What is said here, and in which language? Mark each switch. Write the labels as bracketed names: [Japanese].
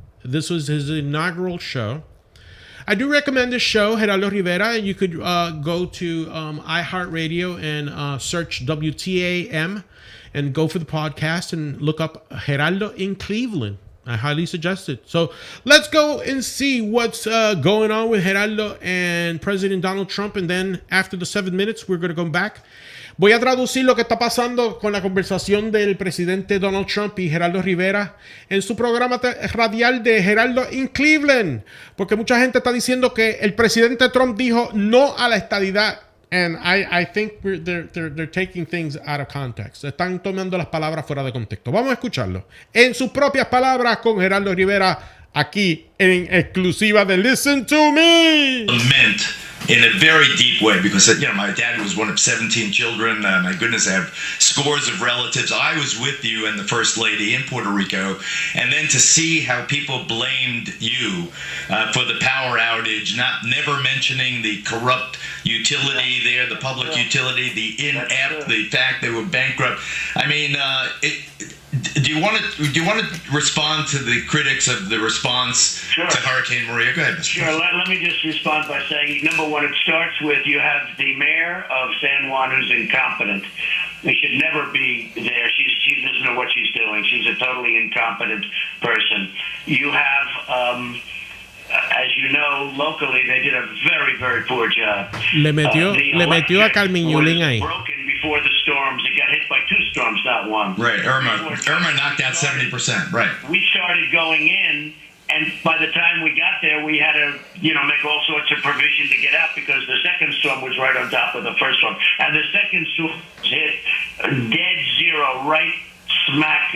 [English] This was his inaugural show. I do recommend this show, Geraldo Rivera, and you could go to iHeartRadio and search WTAM and go for the podcast and look up Geraldo in Cleveland. I highly suggest it. So let's go and see what's going on with Geraldo and President Donald Trump. And then after the 7 minutes, we're going to come back. [Spanish] Voy a traducir lo que está pasando con la conversación del presidente Donald Trump y Geraldo Rivera en su programa radial de Geraldo in Cleveland. Porque mucha gente está diciendo que el presidente Trump dijo no a la estadidad. [English] And I think they're taking things out of context. [Spanish] Están tomando las palabras fuera de contexto. Vamos a escucharlo en sus propias palabras con Geraldo Rivera aquí en exclusiva de Listen to Me. [English] Meant in a very deep way because, you know, my dad was one of 17 children. My goodness, I have scores of relatives. I was with you and the First Lady in Puerto Rico. And then to see how people blamed you for the power outage, never mentioning the corrupt utility there, the public utility, the inept, the fact they were bankrupt. I mean, Do you want to respond to the critics of the response Sure. to Hurricane Maria? Go ahead, Mr. Sure. President. Let me just respond by saying, number one, it starts with you have the mayor of San Juan who's incompetent. They should never be there. She doesn't know what she's doing. She's a totally incompetent person. You have, as you know, locally they did a very, very poor job. [Spanish] Le metió a Carmen Yulín ahí. [English] Broken before the storms. It got hit by 2 storms, not one. Right, Irma knocked out 70%. Right. We started going in, and by the time we got there, we had to, make all sorts of provision to get out because the second storm was right on top of the first one, and the second storm hit dead zero, right smack.